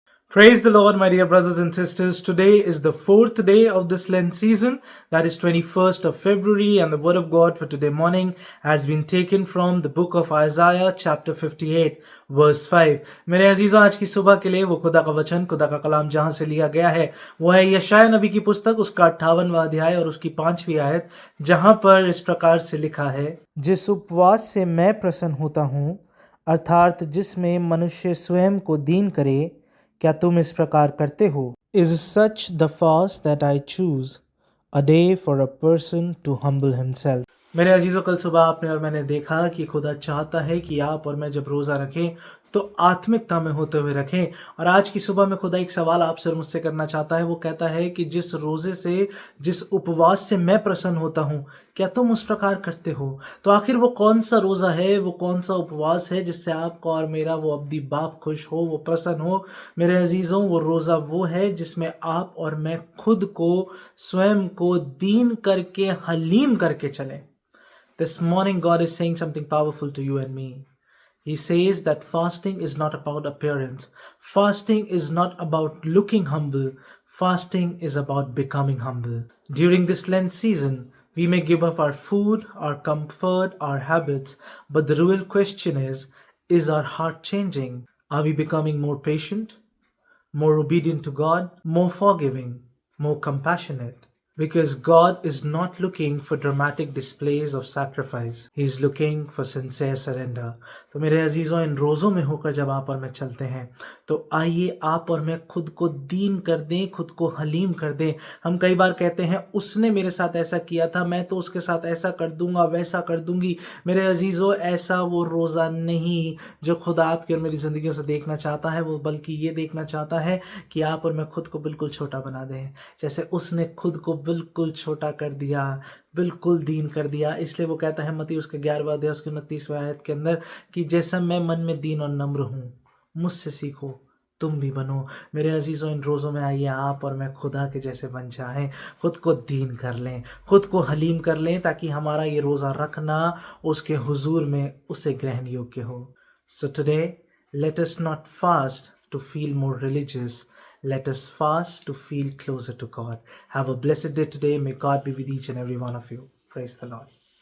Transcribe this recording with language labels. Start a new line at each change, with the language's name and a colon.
English: Praise the Lord, my dear brothers and sisters. Today is the fourth day of this Lent season, that is 21st of February, and the word of God for today morning has been taken from the book of Isaiah, chapter 58, verse 5.
Hindi: मेरे अजीजों, आज की सुबह के लिए वो खुदा का वचन, खुदा का कलाम जहां से लिया गया है वो है यशायाह नबी की पुस्तक, उसका 58वां अध्याय और उसकी 5वीं आयत, जहां पर इस प्रकार से लिखा है, जिस उपवास से मैं प्रसन्न होता हूँ, अर्थात जिसमें मनुष्य स्वयं को दीन करे, क्या तुम इस प्रकार करते हो?
English: Is such the fast that I choose, a day for a person to humble himself.
Hindi: मेरे अजीजों, कल सुबह आपने और मैंने देखा कि खुदा चाहता है कि आप और मैं जब रोज़ा रखें तो आत्मिकता में होते हुए रखें। और आज की सुबह में खुदा एक सवाल आपसे और मुझसे करना चाहता है। वो कहता है कि जिस रोज़े से, जिस उपवास से मैं प्रसन्न होता हूँ, क्या तुम उस प्रकार करते हो? तो आखिर वो कौन सा रोज़ा है, वो कौन सा उपवास है जिससे आपका और मेरा वो अब्दी बाप खुश हो, वो प्रसन्न हो? मेरे अजीज़ों, वो रोज़ा वो है जिसमें आप और मैं खुद को, स्वयं को दीन करके, हलीम करके चलें।
English: This morning, God is saying something powerful to you and me. He says that fasting is not about appearance. Fasting is not about looking humble. Fasting is about becoming humble. During this Lent season, we may give up our food, our comfort, our habits, but the real question is our heart changing? Are we becoming more patient, more obedient to God, more forgiving, more compassionate? Because God is not looking for dramatic displays of sacrifice. He is looking for sincere surrender.
Hindi: तो मेरे अजीज़ों, इन रोज़ों में होकर जब आप और मैं चलते हैं तो आइए आप और मैं खुद को दीन कर दें, खुद को हलीम कर दें। हम कई बार कहते हैं उसने मेरे साथ ऐसा किया था, मैं तो उसके साथ ऐसा कर दूंगा, वैसा कर दूंगी। मेरे अजीज़ों, ऐसा वो रोज़ा नहीं जो खुदा आपकी और मेरी ज़िंदगियों से देखना चाहता है। वो बल्कि ये देखना चाहता है कि आप और मैं खुद को बिल्कुल छोटा बना दें, जैसे उसने खुद को बिल्कुल छोटा कर दिया, बिल्कुल दीन कर दिया। इसलिए वो कहता है मत्ती उसके 11वां अध्याय उसके 29वें आयत के अंदर कि जैसा मैं मन में दीन और नम्र हूँ, मुझसे सीखो, तुम भी बनो। मेरे अजीज़ों, इन रोज़ों में आइए आप और मैं खुदा के जैसे बन जाएं, खुद को दीन कर लें, खुद को हलीम कर लें, ताकि हमारा ये रोज़ा रखना उसके हुजूर में उसे ग्रहण योग्य हो।
English: So today let us not fast to feel more religious. Let us fast to feel closer to God. Have a blessed day today. May God be with each and every one of you. Praise the Lord.